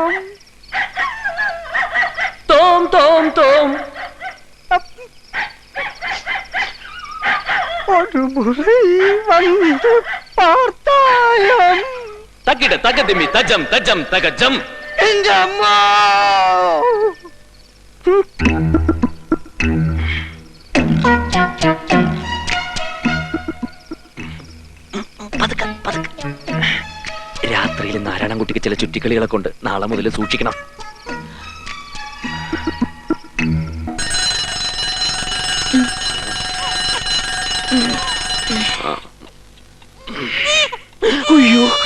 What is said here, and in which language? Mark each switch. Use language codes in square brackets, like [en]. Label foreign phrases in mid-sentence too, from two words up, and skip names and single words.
[ta] தோம் தோம் தோம். ஒரு முறை வந்து பார்த்தாயா. தக்கிட தக்கதிமி தஜம் தஜம் தகஜம். எங்க அம்மா. [ml] രാത്രിയിൽ നാരായണൻകുട്ടിക്ക് ചില ചുറ്റിക്കളികളെ കൊണ്ട് നാളെ മുതൽ സൂക്ഷിക്കണം. അയ്യോ,